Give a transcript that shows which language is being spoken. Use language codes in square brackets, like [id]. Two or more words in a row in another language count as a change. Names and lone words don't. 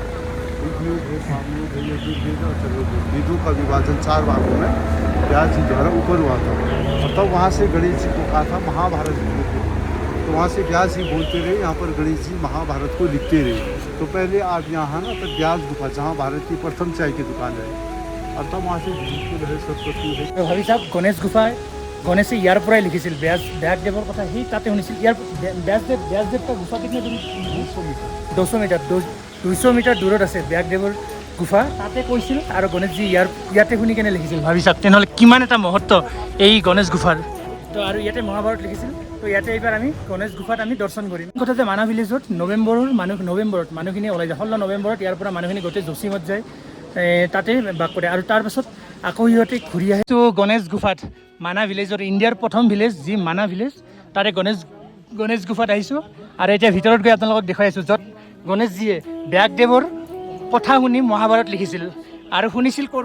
[hi] ऋग्वेद है, सामवेद है, यजुर्वेद और अथर्ववेद। वेदों का विभाजन 4 भागों में व्यास जी द्वारा ऊपर हुआ था। और तब वहाँ से गणेश जी को कहा था महाभारत लिखते। तो वहाँ से व्यास जी बोलते रहे, यहाँ पर गणेश जी महाभारत को लिखते रहे। तो पहले आप यहाँ ना तब व्यास गुफा जहाँ भारत की प्रथम चाय की दुकान है, और तब वहाँ से बिल्कुल है सरस्वती है। [as] ভাবি চাওক গণেশ গুফা গণেশে ইয়াৰ পৰাই লিখিছিল ব্যাসদেৱৰ কথা সি তাতে শুনিছিল ইয়াৰ ব্যাসদেৱ [hi] का गुफा कितने दूर 200 मीटर 200 मीटर [as] দূৰত আছে ব্যাসদেৱৰ গুফা তাতে কৈছিল আৰু গণেশজী ইয়াতে শুনি কেনে লিখিছিল ভাবি চাওক তেনেহ'লে কিমান এটা মহত্ব এই গণেশ গুফাৰ তো আৰু ইয়াতে মহাভাৰত লিখিছিল তো ইয়াতে এইবাৰ আমি গণেশ গুফাত আমি দৰ্শন কৰিম কথা যে মানা ভিলেজত নৱেম্বৰত মানুহখিনি ওলাই যায় 16 নৱেম্বৰত ইয়াৰ পৰা মানুহখিনি গোটেই যোশীমঠ যায় তাতে বাস কৰে আৰু তাৰপাছত আকৌ সিহঁতে ঘূৰি আহে তো গণেশ গুফাত মানা ভিলেজৰ ইণ্ডিয়াৰ প্ৰথম ভিলেজ যি মানা ভিলেজ তাতে গণেশ গুফাত আহিছোঁ আৰু এতিয়া ভিতৰত গৈ আপোনালোকক দেখুৱাই আছোঁ য'ত গণেশজীয়ে ব্যাসদেৱৰ কথা শুনি মহাভাৰত লিখিছিল আৰু শুনিছিল